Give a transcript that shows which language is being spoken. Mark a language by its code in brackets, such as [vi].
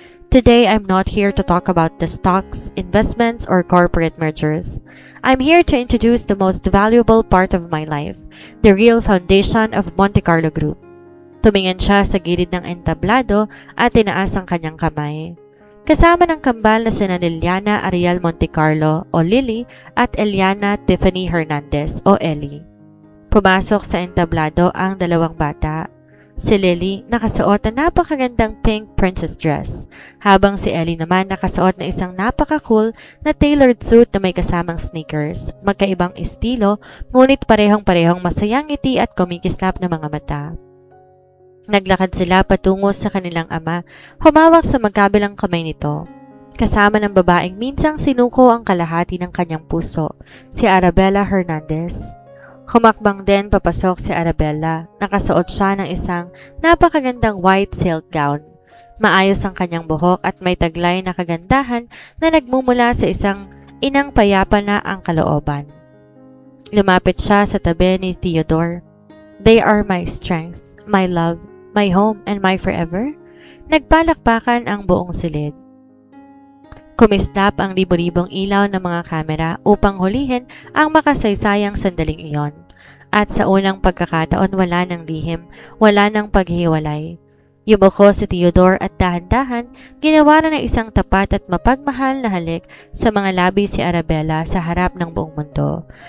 [en] Today, I'm not here to talk about the stocks, investments, or corporate mergers. I'm here to introduce the most valuable part of my life, the real foundation of Monte Carlo Group. [tl] Tumingin siya sa gilid ng entablado at tinaas ang kanyang kamay. Kasama ng kambal na sina Liliana Ariel Montecarlo o Lily at Eliana Tiffany Hernandez o Ellie. Pumasok sa entablado ang 2 bata. Si Lily nakasuot na napakagandang pink princess dress, habang si Ellie naman nakasuot na isang napaka-cool na tailored suit na may kasamang sneakers. Magkaibang estilo, ngunit parehong-parehong masayang ngiti at kumikislap na mga mata. Naglakad sila patungo sa kanilang ama, humawak sa magkabilang kamay nito. Kasama ng babaeng minsang sinuko ang kalahati ng kanyang puso, si Arabella Hernandez. Humakbang din papasok si Arabella. Nakasuot siya ng isang napakagandang white silk gown. Maayos ang kanyang buhok at may taglay na kagandahan na nagmumula sa isang inang payapa na ang kalooban. Lumapit siya sa tabi ni Theodore. [en] They are my strength, my love, my home, and my forever. [tl] Nagpalakpakan ang buong silid. Kumislap ang libo-libong ilaw ng mga kamera upang hulihin ang makasaysayang sandaling iyon. At sa unang pagkakataon wala ng lihim, wala ng paghiwalay. Yumuko si Theodore at dahan-dahan ginawa na ng isang tapat at mapagmahal na halik sa mga labi si Arabella sa harap ng buong mundo.